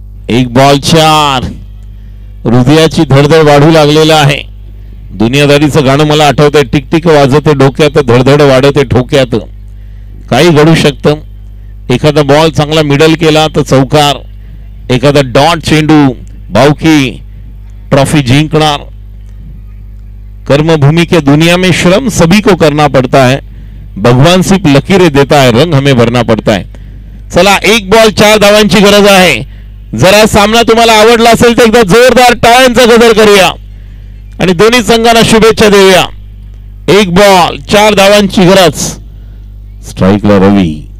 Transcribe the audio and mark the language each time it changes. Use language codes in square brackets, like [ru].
[mr] एक बॉल 4. हृदयाची धडधड वाढू लागलेला आहे. दुनियादारीचं गाणं मला आठवतंय, टिकटिक वाजते डोक्यात, धडधड वाढते ठोक्यात. काही घडू शकतं. एखादा बॉल चांगला मिडल केला तर चौकार, एखादा डॉट चेंडू भावकी ट्रॉफी जिंकणार. [hi] कर्मभूमि के दुनिया में श्रम सभी को करना पड़ता है, भगवान सिर्फ लकीरें देता है, रंग हमें भरना पड़ता है. [mr] चला 1 बॉल 4 धावांची गरज आहे. जरा सामना तुम्हाला आवडला असेल तर एकदा जोरदार टाळ्यांचा गजर करूया आणि दोन्ही संघांना शुभेच्छा देऊया. 1 बॉल 4 धावांची गरज. स्ट्राईकला रवी.